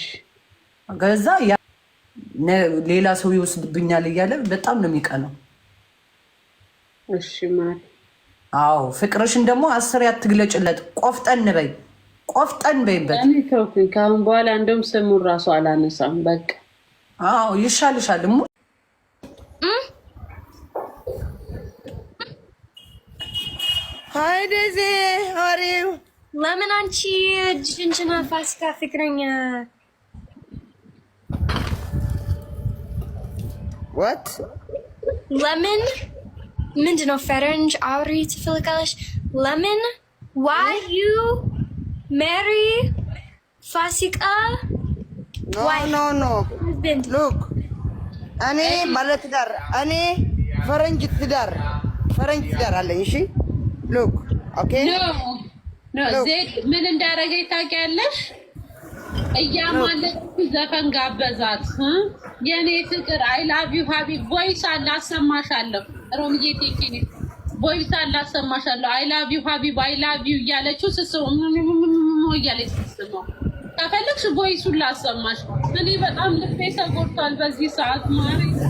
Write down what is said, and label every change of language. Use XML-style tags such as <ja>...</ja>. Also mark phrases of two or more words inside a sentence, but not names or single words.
<am>ገዛ ሌላ ሰው ይወስድብኛል እያለ በጣም ነው የሚቀነው እሺ ማለት አዎ ፍቅርሽን ደግሞ 10 ያትግለጭለት ቆፍጠን በይበት እኔ ተውኩኝ ካሁን በኋላ እንደውም ስሙን ራሱ አላነሳም በቃ አዎ ይሻልሻል</am> <en>Hi Daisy, how are you?</en> <am>ለምን አንቺ ጅንጅና ፋሲካ ፍቅረኛ</am> <en>What?</en> <am>ለምን ምንድነው ፈረንጅ አውሪ ትፈልጋለሽ ለምን</am> <en>why you marry</en> <am>ፋሲካ</am> <en>No. Look,</en> <am>እኔ ባለትዳር እኔ ፈረንጅ ትዳር አለኝ እሺ</am> <en>look okay</en> <am>ኖ ዜድ ምን እንዳረገኝ ታውቂያለሽ እያማለች ዘፈን ጋበዛት የኔ ፍቅር</am> <en>I love you habib</en> <am>ቮይስ አላሰማሻለሁ ሮምዬ ቴኪኒ ቮይስ አላሰማሻለሁ</am> <en>I love you habib I love you</en> <am>እያለችው ስስው እያለች ስትስመው ከፈለግሽ ቮይሱን ላሰማሽ። እኔ በጣም ልቤ ተጎድቷል በዚህ ሰዓት ማሪ</am>